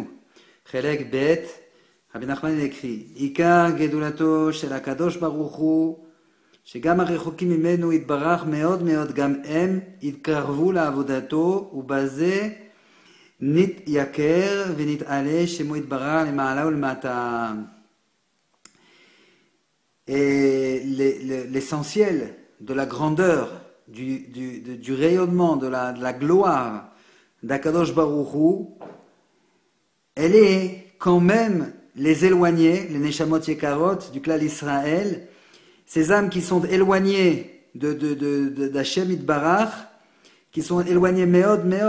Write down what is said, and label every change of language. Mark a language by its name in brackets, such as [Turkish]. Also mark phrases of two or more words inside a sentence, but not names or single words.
[Hebrew] חלק ב' רבי נחמן יקריא, עיקר גדולתו של הקדוש ברוך הוא שגם הרחוקים ממנו יתברך מאוד מאוד, גם הם יתקרבו לעבודתו, ובזה נתייקר ונתעלה שמו יתברך למעלה ולמטה. [French] L'essentiel de la grandeur, du rayonnement, de la gloire d'Akadosh Baruch Hu, elle est quand même les éloignés, les [Hebrew] נשמות יקרות [French] du clan Israël, ces âmes qui sont éloignées d' [Hebrew] השם יתברך, [French] qui sont éloignées Meod,